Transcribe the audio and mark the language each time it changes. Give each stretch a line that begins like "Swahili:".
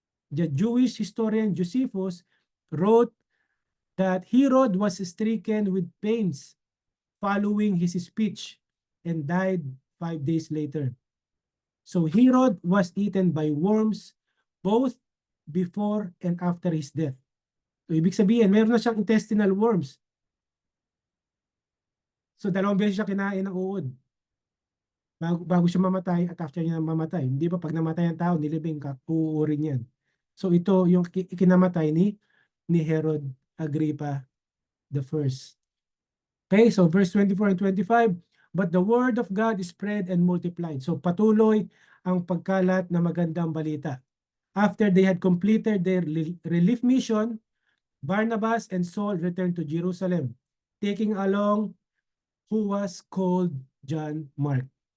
English: The Jewish historian Josephus wrote that Herod was stricken with pains following his speech and died 5 days later. So Herod was eaten by worms both before and after his death.
Filipino: So ibig sabihin, meron na siyang intestinal worms. So 2 beses siya kinain ng uod. Bago siya mamatay at after niya mamatay. Hindi ba pag namatay ang tao, nilibing ka, uuurin yan. So ito yung ikinamatay ni Herod Agrippa the first.
English: Okay, so verse 24 and 25, but the word of God spread and multiplied.
Filipino: So patuloy ang pagkalat na magandang balita.
English: After they had completed their relief mission, Barnabas and Saul returned to Jerusalem, taking along who was called John Mark.